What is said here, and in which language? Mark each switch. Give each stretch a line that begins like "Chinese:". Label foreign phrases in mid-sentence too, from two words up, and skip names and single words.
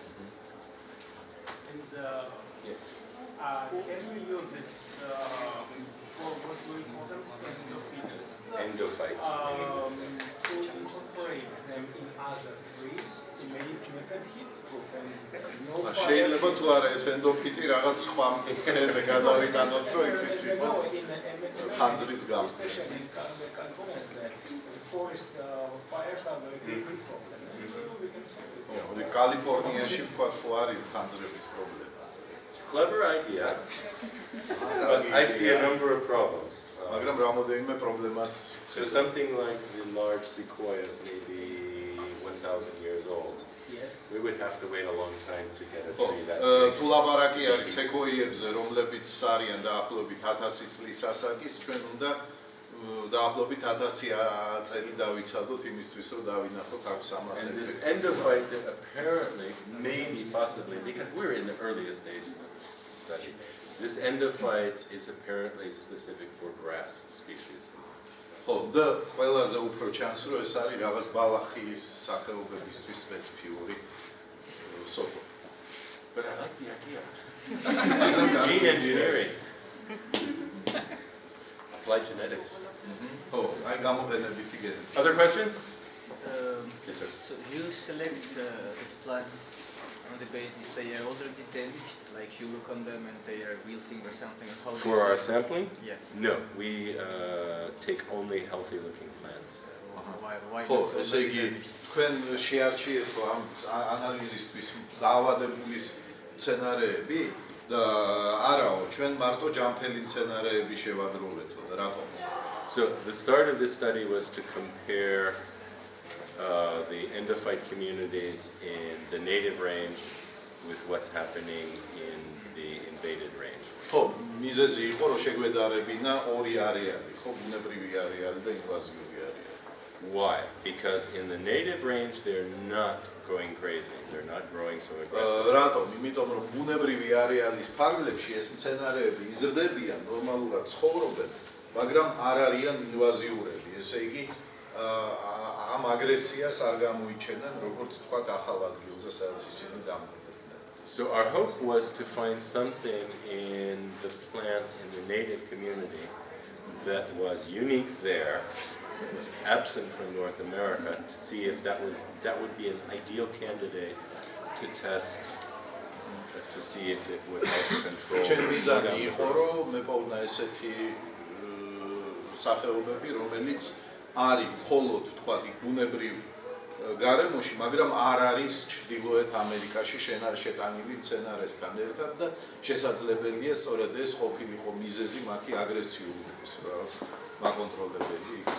English: And Yes. can we use this for what do we call them? Endophyte. To incorporate them in other trees to make them heat-proof and no fire.
Georgian: შეიძლება თუ არა ეს ენდოფიტი რაღაც სხვა მკითხეზე გადავიტანოთ, რომ ისიც იყოს ხანძრის გამო.
English: Especially in California, the forest fires are very big problem. We can solve it.
Georgian: კალიფორნიაში თქვა ხო არის ხანძრების პრობლემა.
English: It's a clever idea, but I see a number of problems.
Georgian: მაგრამ რამოდენიმე პრობლემას
English: So something like the large sequoias may be 1,000 years old. Yes. We would have to wait a long time to get a tree that
Georgian: თუ ლაპარაკი არის სეკოიებზე, რომლებიც არიან დაახლოებით 1000 წლის ასაკის, ჩვენ უნდა დაახლოებით 1000 წელი დავიცადოთ იმისთვის, რომ დავინახოთ აქვს ამას.
English: And this endophyte that apparently, maybe, possibly, because we're in the earliest stages of this study, this endophyte is apparently specific for grass species.
Georgian: ხო, და ყველაზე უფრო ჩანს, რომ ეს არის რაღაც ბალახის სახეობებისთვის სპეციფიური სოკო.
English: But I like the idea. This is gene engineering. Applied genetics.
Georgian: ხო, აი გამოყენებითი გენეტიკა.
English: Other questions? Yes, sir. So you select these plants on the basis they are already damaged, like you look on them and they are wilting or something. Or how do For you our select? sampling? Yes. No, we take only healthy-looking plants. Why
Georgian: ხო,
English: not
Georgian: ესე
English: already
Georgian: იგი
English: damaged?
Georgian: თქვენ შეარჩიეთ ამ ანალიზისთვის დაავადებული მცენარეები და არაო, ჩვენ მარტო ჯანმრთელი მცენარეები შევაგროვეთო და რატომ?
English: So the start of this study was to compare the endophyte communities in the native range with what's happening in the invaded range.
Georgian: ხო, მიზეზი იყო რომ შეგვედარებინა ორი არეალი, ხო, ბუნებრივი არეალი და ინვაზიური არეალი.
English: Why? Because in the native range they're not going crazy. They're not growing so aggressively.
Georgian: რატომ? იმიტომ რომ ბუნებრივი არეალის ფარგლებში ეს მცენარეები იზრდებიან, ნორმალურად ცხოვრობენ, მაგრამ არ არიან ინვაზიურები. ესე იგი ამ აგრესიას არ გამოიჩენენ, როგორც თქვა, ახალ ადგილზე, სადაც ისინი დამკვიდრდნენ.
English: So our hope was to find something in the plants in the native community that was unique there, that was absent from North America, to see if that would be an ideal candidate to test, to see if it would help control.
Georgian: ჩვენ მიზანი იყო, რომ მეპოვნა ესეთი სახეობები, რომელიც არის მხოლოდ თქვა ბუნებრივ გარემოში, მაგრამ არ არის ჩრდილოეთ ამერიკაში შეტანილი მცენარესთან ერთად და შესაძლებელია სწორედ ეს ყოფილიყო მიზეზი მათი აგრესიულობის, რაღაც მაკონტროლებელი იქნა.